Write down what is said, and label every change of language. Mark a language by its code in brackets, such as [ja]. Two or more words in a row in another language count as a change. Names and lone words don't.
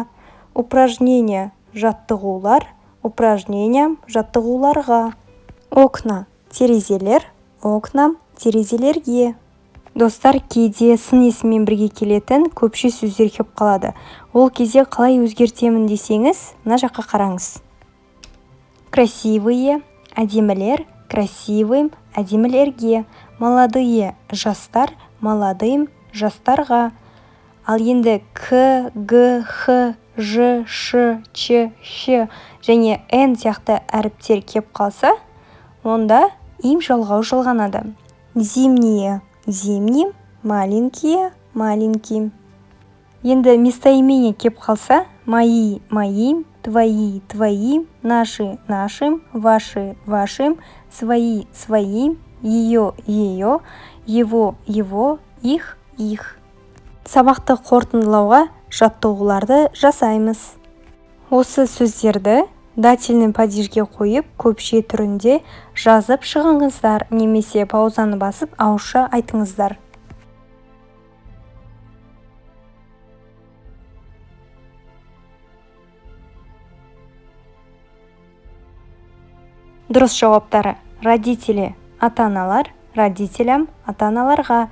[kk] Упражнения, жаттығулар, упражнениям, жаттығуларға. Окна, терезелер, окнам, терезелерге. Достар, кейде сын есіммен бірге келетін көпше сөздер келіп қалады. Ол кезде қалай өзгертемін десеңіз, мына жаққа қараңыз. Красивые, әдемілер, красивым, әдемілерге. Молодые, жастар, молодым, жастарға. Ал енді к, г, х, ж, ш, ч, ш және н сияқты әріптер келіп қалса, онда им жалғау жалғанады. [ru] Зимние, зимним, маленькие, маленьким. [kk] Енді местоимение кеп қалса, [ru] мои, моим, твои, твоим, наши, нашим, ваши, вашим, свои, своим, ее, ее, его, его, их, их. [kk] Сабақты қорытындылауға жаттығуларды жасаймыз. Осы сөздерді [ru] дательный падежге [kk] қойып, көпше түрінде жазып шығыңыздар, немесе паузаны басып ауызша айтыңыздар. Дұрыс жауаптары: родители, ата-аналар, родителям, ата-аналарға.